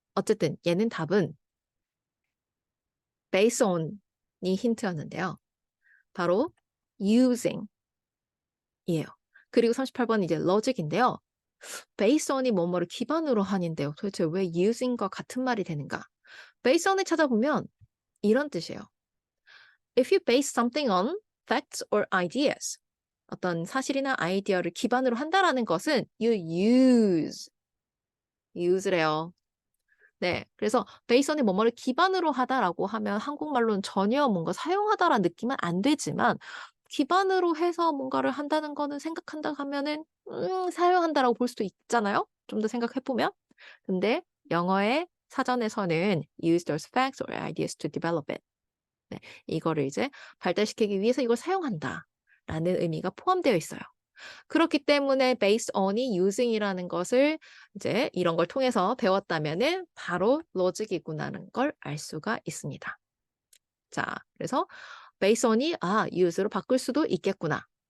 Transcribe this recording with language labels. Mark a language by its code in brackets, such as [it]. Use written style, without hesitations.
[ko] 어쨌든 얘는 답은 based on이 힌트였는데요. 바로 using 이에요. 그리고 38번은 이제 logic인데요. based on이 뭐뭐를 기반으로 한인데요. 도대체 왜 using과 같은 말이 되는가? based on을 찾아보면 이런 뜻이에요. [en] If you base something on facts or ideas, [ko] 어떤 사실이나 아이디어를 기반으로 한다라는 것은 [en] you use래요. [ko] 네, 그래서 based on이 뭐뭐를 기반으로 하다라고 하면 한국말로는 전혀 뭔가 사용하다라는 느낌은 안 되지만 기반으로 해서 뭔가를 한다는 거는 생각한다 하면은 사용한다라고 볼 수도 있잖아요. 좀 더 생각해보면. 근데 영어의 사전에서는 [en] use those facts or ideas to develop it. [ko] 네, 이거를 이제 발달시키기 위해서 이걸 사용한다 라는 의미가 포함되어 있어요. 그렇기 때문에 based on이 using이라는 것을 이제 이런 걸 통해서 배웠다면은 바로 logic이구나라는 걸 알 수가 있습니다. 자, 그래서 based on이 use로 바꿀 수도 있겠구나.